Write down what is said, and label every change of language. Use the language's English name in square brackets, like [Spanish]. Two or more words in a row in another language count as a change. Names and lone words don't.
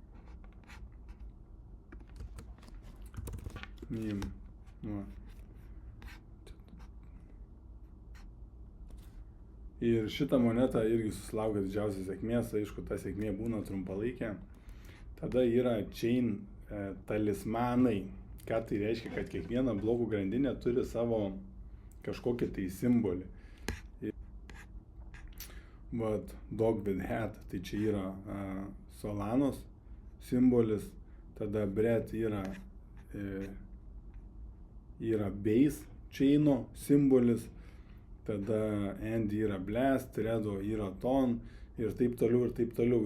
[Lithuanian] Ir šitą monetą irgi susilaukia didžiausios sėkmės, aišku, ta sėkmė būna trumpalaikė. Tada yra chain talismanai. Ką tai reiškia, kad kiekviena blokų grandinė turi savo kažkokį tai simbolį. Dog with hat, tai čia yra Solanos simbolis, tada Brett yra base chaino simbolis, tada Andy yra blast, Redo yra ton ir taip toliau ir taip toliau.